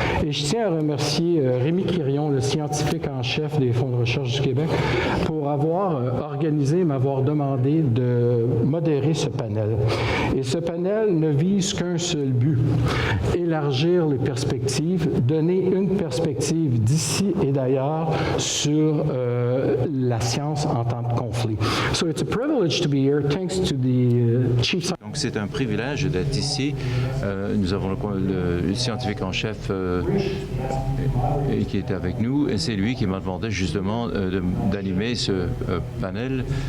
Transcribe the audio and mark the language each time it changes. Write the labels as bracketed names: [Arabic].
[French] Et je tiens à remercier Rémi Quirion, le scientifique en chef des fonds de recherche du Québec, pour avoir organisé, m'avoir demandé de modérer ce panel. Et ce panel ne vise qu'un seul but: élargir les perspectives, donner une perspective d'ici et d'ailleurs sur la science en temps de conflit. [English] So it's a privilege to be here, thanks to the chief. [French] Donc c'est un privilège d'être ici. Nous avons le scientifique en chef qui est avec nous, et c'est lui qui m'a demandé justement d'animer ce panel.